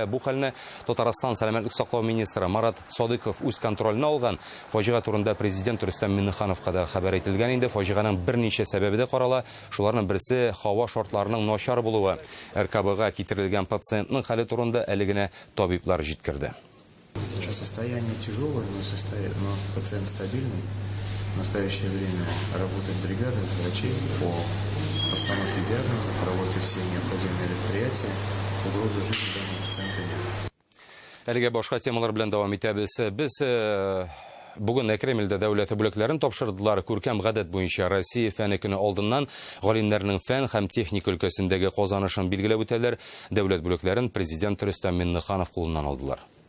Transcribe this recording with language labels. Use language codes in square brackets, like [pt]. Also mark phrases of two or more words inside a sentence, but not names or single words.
[tt] Бу хәлне Татарстан сәламәтлек саклау министры Марат Садыков үз контролына алган. Фаҗига турында президент Рөстәм Миңнехановка да хәбәр ителгән инде. Фаҗиганың берничә сәбәбе дә карала. Шуларның берсе һава шартларының начар булуы. РКБга китерелгән пациентның хәле турында әле генә табиблар җиткерде. [ru] Сейчас состояние тяжелое, но пациент стабильный. В настоящее время работает бригада врачей по постановке диагноза, проводят все необходимые мероприятия. Угрозы жизни данного пациента нет. [tt] Әлегә башка темалар белән дәвам итәбез. Без бүген Кремльдә дәүләт бүләкләрен тапшырдылар. Күркәм гадәт буенча Россия фәне көне алдыннан галимнәрнең фән һәм техника өлкәсендәге казанышын билгеләп үтәләр. Дәүләт бүләкләрен президент Рөстәм Миңнеханов кулыннан алдылар.